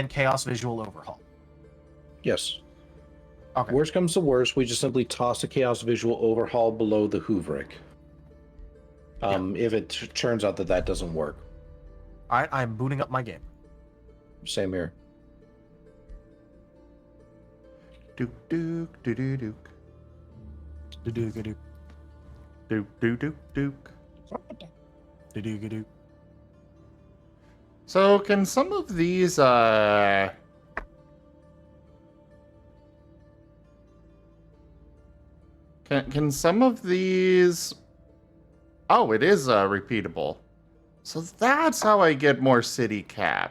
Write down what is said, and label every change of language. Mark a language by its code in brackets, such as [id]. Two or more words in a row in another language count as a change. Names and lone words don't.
[en] then Chaos Visual Overhaul. Yes. Okay. Worst comes to worst, we just simply toss the Chaos Visual Overhaul below the Hooveric. If it turns out that doesn't work. Alright, I'm booting up my game. Same here. Duke, duke, doo doo duke. Do-do-ga-do. Duke, duke, duke, duke. Do-do-ga-do. So, can some of these, Can some of these... Oh, it is, repeatable. So that's how I get more city cap.